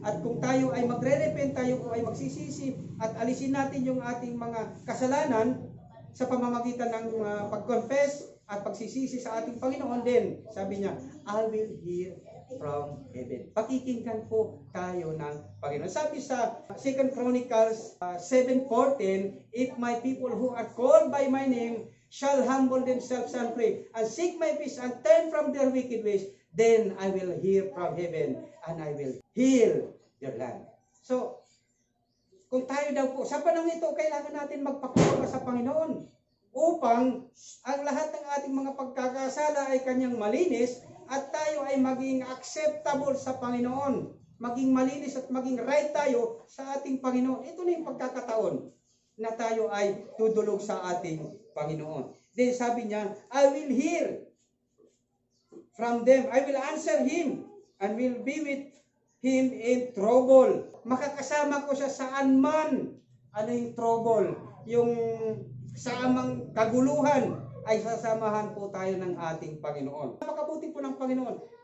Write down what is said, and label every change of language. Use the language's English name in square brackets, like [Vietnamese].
[Filipino] At kung tayo ay magre-repent, tayo ay magsisisi at alisin natin yung ating mga kasalanan sa pamamagitan ng pag-confess at pagsisisi sa ating Panginoon, din sabi niya, [English] I will hear from heaven. [Filipino] Pakikinggan po tayo ng Panginoon. Sabi sa [English] 2 Chronicles 7:14, if my people who are called by my name shall humble themselves and pray, and seek my face, and turn from their wicked ways, then I will hear from heaven, and I will heal their land. [Filipino] So, kung tayo daw po, sa panahon ito, kailangan natin magpakumbaba sa Panginoon upang ang lahat ng ating mga pagkakasala ay Kanyang malinis at tayo ay maging acceptable sa Panginoon. Maging malinis at maging right tayo sa ating Panginoon. Ito na yung pagkakataon na tayo ay tudulog sa ating Panginoon. [English] Then [Filipino] sabi niya, [English] I will hear from them. I will answer him and will be with him in trouble. [Filipino] Makakasama ko siya saan man. Ano yung trouble? Yung saamang kaguluhan ay sasamahan po tayo ng ating Panginoon. Makabuti po ng Panginoon.